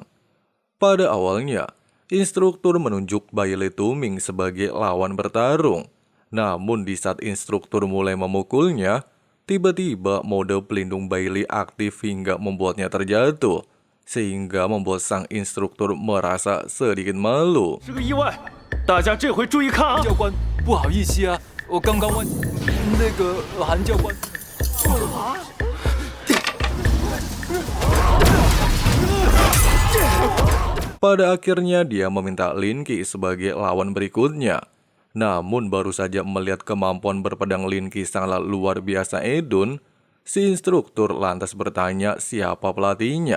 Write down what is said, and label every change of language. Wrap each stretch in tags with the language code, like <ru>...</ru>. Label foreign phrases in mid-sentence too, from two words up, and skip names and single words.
<id>Pada awalnya, instruktur menunjuk Bailey Tuming sebagai lawan bertarung. Namun di saat instruktur mulai memukulnya, tiba-tiba mode pelindung Bailey aktif hingga membuatnya terjatuh, sehingga membuat sang instruktur merasa sedikit malu.</id> <zh>是个意外，大家这回注意看啊！教官，不好意思啊，我刚刚问那个韩教官。</zh> <id>Pada akhirnya dia meminta Lin Ki sebagai lawan berikutnya. Namun baru saja melihat kemampuan berpedang Lin Ki sangat luar biasa edun, si instruktur lantas bertanya siapa pelatihnya.</id>